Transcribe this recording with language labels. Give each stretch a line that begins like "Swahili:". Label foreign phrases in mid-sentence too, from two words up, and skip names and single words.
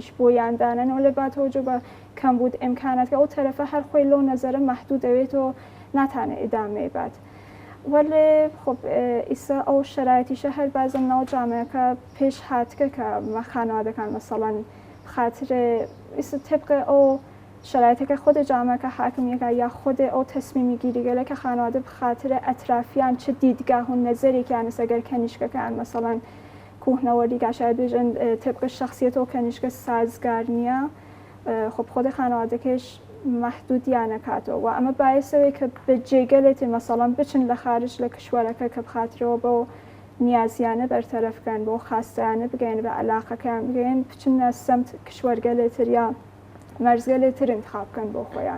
Southern Kurdish: بۆیاندانن وەلێ باتەوەجو بە کەمبوود ئیمکانات ئەو تەرەفە هەر خۆی لەو نەزەرە مەحدود دەوێت و ناتانە ئیدامێ بات وەلێ خۆب ئیسە ئەو شرایەتیشە هەر بازم ناو جامەیەکە پێش هاتکە کە خانەوادەکان مەسەڵەن خاطرێ ئیسە تبقە ئەو شرایطەکە خۆدە جامەکە حاکمیەکە یا خۆدە ئەو تەسمیمی گیریگەلە کە خانەوادە بخاترە ئەترافیان چ دیدگاه و نەزەرێکیان ئەگەر کەنیشکەکان مەسەڵەن کوهنەوەری شاید بێژن طبق شخصیت و کەنیشکە سازگار نییە خب خود خانەوادەکەش محدودیان نەکاتەوە و ئەمە باعثەوەی کە بە جێگەلێتی مەسەڵەن بچن لە خارج لە کشوەرەکە کە بخاترەوە بۆ نیازیانە بەرتەرەفکەن بۆ خاستیانە بگەین بە علاقەکان بگەین بچنە سەمت کشوەرگەلێتر یا مەرزگەلێتر انتخاب بکەن بۆ خۆیان.